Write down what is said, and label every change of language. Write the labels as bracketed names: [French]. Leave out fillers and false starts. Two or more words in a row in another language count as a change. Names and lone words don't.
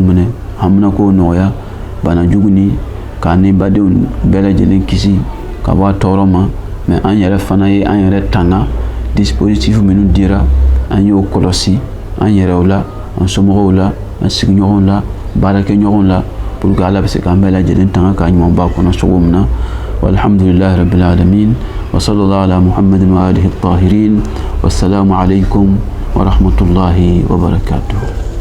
[Bambara] minɛ an bɛna k'o nɔgɔya bana jugu ni k'a ni badenw bɛɛ lajɛlen kisi ka bɔ a tɔɔrɔ ma mais an yɛrɛ fana ye an yɛrɛ tanga dispositif minnu dira an y'o kɔlɔsi an yɛrɛw la an somɔgɔw la an sigiɲɔgɔnw la baarakɛɲɔgɔnw la [French] pour que [Bambara] ala bɛ se k'an bɛɛ lajɛlen tanga k'a ɲumanba kɔnɔ cogo min na [Arabic] والحمد لله رب العالمين وصلى الله على محمد وآله الطاهرين والسلام عليكم ورحمة الله وبركاته.